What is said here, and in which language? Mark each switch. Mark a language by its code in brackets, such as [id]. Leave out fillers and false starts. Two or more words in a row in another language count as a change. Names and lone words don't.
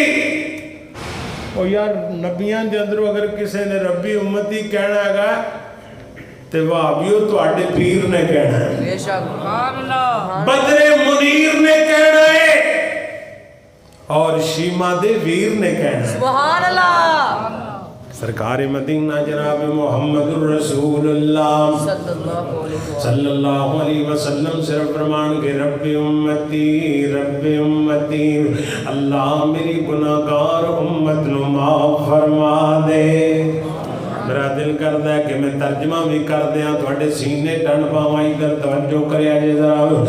[pa] او یار نبیاں دے اندروں اگر کسے نے [ar] ربي أمتي [pa] کہنا اے تے وہابیو تہاڈے پیر نے کہنا اے. [ar] بےشک۔ سبحان الله. [pa] بدرِ منیر نے کہنا اے اور شیما دے ویر نے کہنا اے. [ar] سبحان الله. [pa] سرکار مدینہ جناب محمد رسول اللہ [ar] صلى الله عليه وسلم [pa] صرف فرمان کے [ar] ربي أمتي, [pa] اللہ میری گناہگار امت نوں معاف فرما دے. [ur] میرا دل کرتا ہے کہ میں ترجمہ بھی کر دیا, [pa] تھوڑے سینے ٹھنڈ پاواں. ادھر توجہ کریا جے ذرا.